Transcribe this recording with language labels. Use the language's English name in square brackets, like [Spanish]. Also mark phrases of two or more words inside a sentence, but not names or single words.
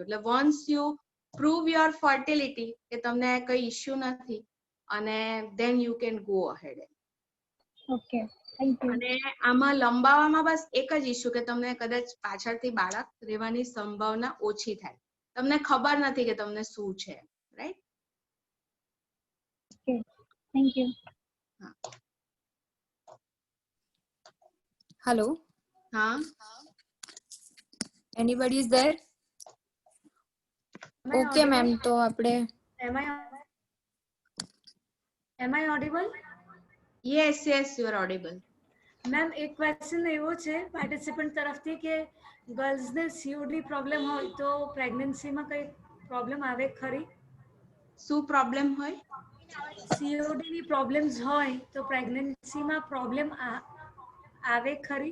[English] એટલે once you prove your fertility [Gujarati] કે તમને કઈ ઇશ્યુ નથી અને [English] then you can go ahead. Okay, thank you. [Gujarati] અને આમાં લંબાવામાં બસ એક જ ઇશ્યુ કે તમને કદાચ પાછળથી બાળક રહેવાની સંભાવના ઓછી થાય. તમને ખબર નથી કે તમને શું છે, રાઈટ? [English] Okay, thank you. Hello. Anybody is there? Okay, ma'am. [Gujarati] તો આપણે [English] Am I audible? Yes, you are audible. [Gujarati] મેમ, એક ક્વેશ્ચન એવો છે પાર્ટિસિપન્ટ તરફથી કે ગર્લ્સને સીઓડી પ્રોબ્લેમ હોય તો પ્રેગ્નન્સીમાં કઈ પ્રોબ્લેમ આવે ખરી? શું પ્રોબ્લેમ હોય? સીઓડી ની પ્રોબ્લેમ્સ હોય તો પ્રેગ્નન્સીમાં પ્રોબ્લેમ આવે ખરી?